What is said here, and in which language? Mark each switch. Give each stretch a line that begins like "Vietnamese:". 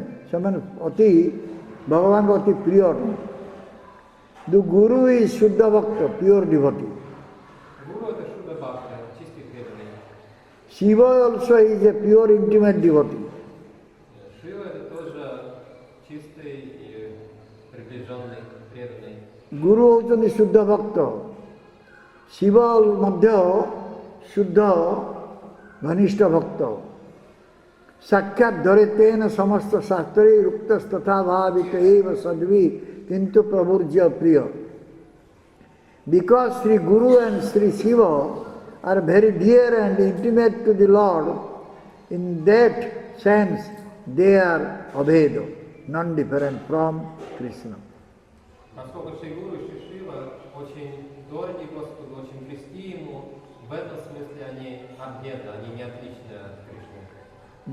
Odia: ସେମାନେ ଅତି ଭଗବାନଙ୍କ ଅତି ପ୍ରିୟ ଅଟନ୍ତି।
English: The Guru is Shuddha Bhakta, pure devotee.
Russian: Guru это Шудда Бхакта, чистый преданный.
English: Shiva also is a pure intimate devotee.
Russian: Шива это тоже чистый и приближенный, преданный.
Odia: Guru ହେଉଛନ୍ତି ଶୁଦ୍ଧ ଭକ୍ତ, ଶିବ ମଧ୍ୟ ଶୁଦ୍ଧ ଘନିଷ୍ଠ ଭକ୍ତ।
Sanskrit: ସାକ୍ଷାତ ଧରେ ତେନ ସମସ୍ତ ଶାସ୍ତ୍ରେ ରୁକ୍ତସ୍ତଥା ଭାବିତ ଏବ ସଦ୍ଭି କିନ୍ତୁ ପ୍ରଭୁର୍ଯ୍ୟ ପ୍ରିୟ।
English: Because Sri Guru and Sri Shiva are very dear and intimate to the Lord, in that sense they are abheda, non-different from Krishna.
Russian: Поскольку Шри Гуру и Шри Шива очень дороги Господу, очень близки Ему, в этом смысле они объеданы, они не отличны от Кришны.